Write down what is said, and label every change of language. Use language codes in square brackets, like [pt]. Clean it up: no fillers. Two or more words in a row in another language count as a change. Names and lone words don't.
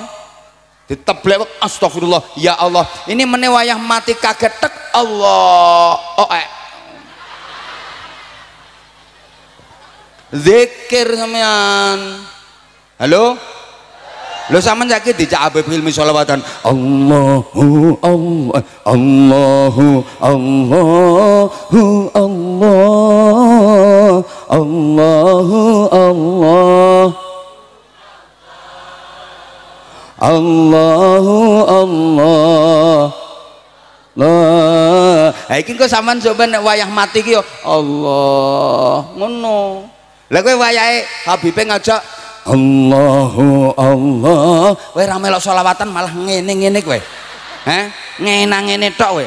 [jv] Diteblek astagfirullah, [ar] يا الله. [jv] Ini meneh wayah mati kaget tek Allah. Zikir sampean. Halo? Lho sampean saiki dicak Habib Hilmi sholawatan. [ar] الله الله الله الله الله الله الله الله الله لاه. [jv] Iki kok sampean coba nek wayah mati ki yo Allah ngono. Lah kowe wayahe Habibe ngajak [ar] الله الله, [jv] kowe ra melok selawatan malah ngene-ngene kowe. Ngenang ngene tok kowe.